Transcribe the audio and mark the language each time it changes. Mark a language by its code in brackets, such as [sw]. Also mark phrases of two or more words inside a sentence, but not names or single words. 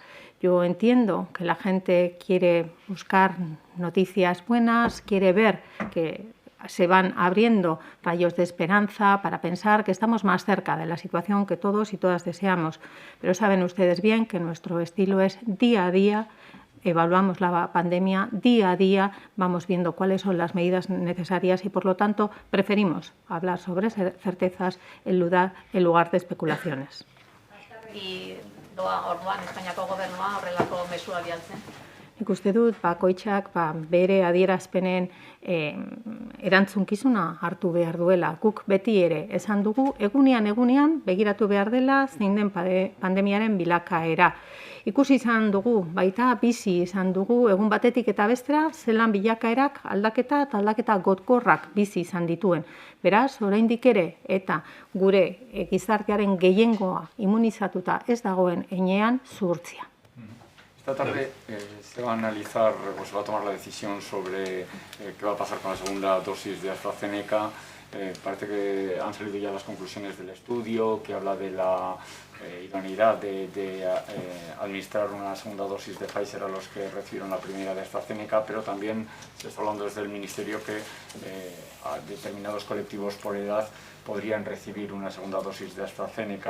[es] Yo entiendo que la gente quiere buscar noticias buenas, quiere ver que se van abriendo rayos de esperanza para pensar que estamos más cerca de la situación que todos y todas deseamos. Pero saben ustedes bien que nuestro estilo es día a día. Evaluamos la pandemia día a día, vamos viendo cuáles son las medidas necesarias y, por lo tanto, preferimos hablar sobre certezas en lugar de especulaciones. [eu] Doa orduan Espainiako gobernua horrelako mesua bialtzen. Nik uste dut, bakoitzak bere adierazpenen erantzunkizuna hartu behar duela. Guk beti ere esan dugu, egunean begiratu behar dela zein den pandemiaren bilakaera. Ikusi izan dugu, baita bizi izan dugu, egun batetik eta bestera, zelan bilakaerak aldaketa eta aldaketa gotkorrak bizi izan dituen. Beraz, oraindik ere eta gure gizartearen gehiengoa immunizatuta ez dagoen heinean zuhurtzia. [es] Esta tarde se va a analizar o se va a tomar la decisión sobre qué va a pasar con la segunda dosis de AstraZeneca. Parece que han salido ya las conclusiones del estudio, que habla de la idoneidad de administrar una segunda dosis de Pfizer a los que recibieron la primera de AstraZeneca, pero también se está hablando desde el Ministerio que a determinados colectivos por edad podrían recibir una segunda dosis de AstraZeneca.